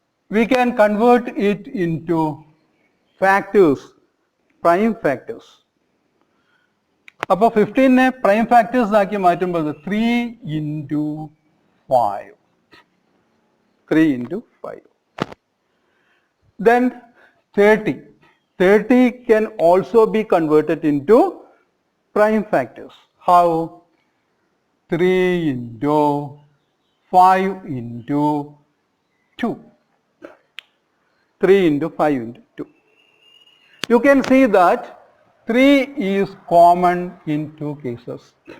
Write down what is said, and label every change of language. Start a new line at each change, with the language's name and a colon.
English: We can convert it into factors, prime factors.
Malayalam: അപ്പോൾ 15-നെ prime factors ആക്കി മാറ്റുമ്പോൾ
English: 3 into 5. 3 into 5. Then 30. 30 can also be converted into prime factors. How? 3 into 5 into 2. 3 into 5 into 2. You can see that 3 is common in two cases.